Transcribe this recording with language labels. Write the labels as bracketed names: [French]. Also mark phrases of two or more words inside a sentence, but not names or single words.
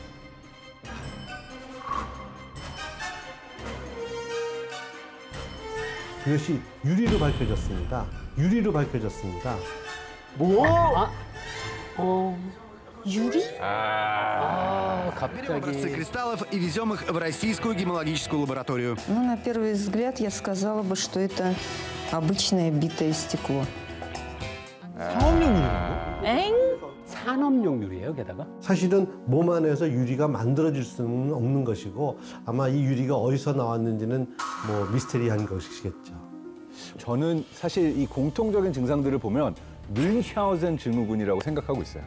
[Korean] 이것이 유리로 밝혀졌습니다. 유리로 밝혀졌습니다. 유리? 갑자기 [Russian] кристаллов и везем их в российскую гемологическую лабораторию. Ну, на первый взгляд, я сказала бы, что это обычное битое стекло. [Korean] 엥? 산업용 유리예요, 게다가. 사실은 몸 안에서 유리가 만들어질 수는 없는 것이고 아마 이 유리가 어디서 나왔는지는 뭐 미스테리한 것이겠죠. 저는 사실 이 공통적인 증상들을 보면 뮌샤우젠 증후군이라고 생각하고 있어요.